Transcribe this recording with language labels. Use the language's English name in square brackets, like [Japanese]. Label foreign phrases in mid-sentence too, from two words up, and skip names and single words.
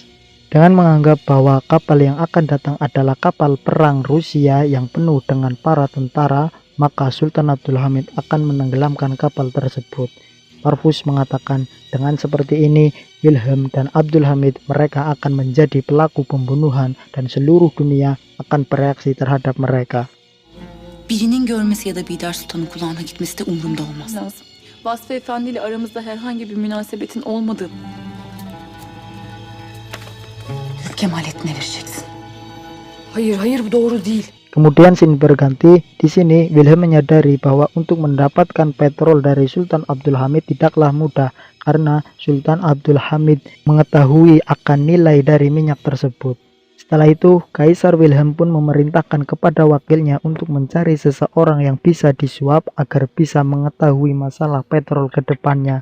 [Indonesian] Dengan menganggap bahwa kapal yang akan datang adalah kapal perang Rusia yang penuh dengan para tentara, maka Sultan Abdul Hamid akan menenggelamkan kapal tersebut. Parvus mengatakan dengan seperti ini Wilhelm dan Abdul Hamid mereka akan menjadi pelaku pembunuhan dan seluruh dunia akan bereaksi terhadap mereka. [Turkish] Birinin görmesi ya da Bidar Sultan'ın kulağına gitmesi de umurumda olmaz. Lazım. Vasfı Efendi ile aramızda herhangi bir münasebetin olmadığı. Kemalettin'e vereceksin. Hayır bu doğru değil. [Indonesian] Kemudian scene berganti. Di sini Wilhelm menyadari bahwa untuk mendapatkan petrol dari Sultan Abdul Hamid tidaklah mudah karena Sultan Abdul Hamid mengetahui akan nilai dari minyak tersebut. Setelah itu, Kaisar Wilhelm pun memerintahkan kepada wakilnya untuk mencari seseorang yang bisa disuap agar bisa mengetahui masalah petrol ke depannya.